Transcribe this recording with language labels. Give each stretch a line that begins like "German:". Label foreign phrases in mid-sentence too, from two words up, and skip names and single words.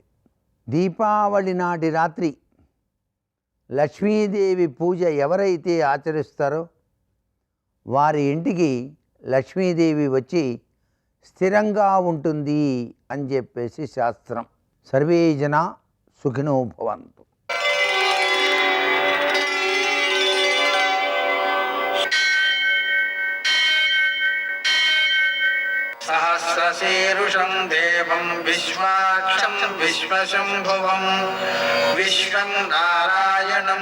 Telugu: దీపావళి నాటి రాత్రి లక్ష్మీదేవి పూజ ఎవరైతే ఆచరిస్తారో వారి ఇంటికి లక్ష్మీదేవి వచ్చి స్థిరంగా ఉంటుంది అని చెప్పేసి శాస్త్రం.
Sanskrit: సర్వే జనా సుఖినో భవంతు. सहस्रशीर्षं देवं विश्वाक्षं विश्वशम्भुवं विश्वं नारायणं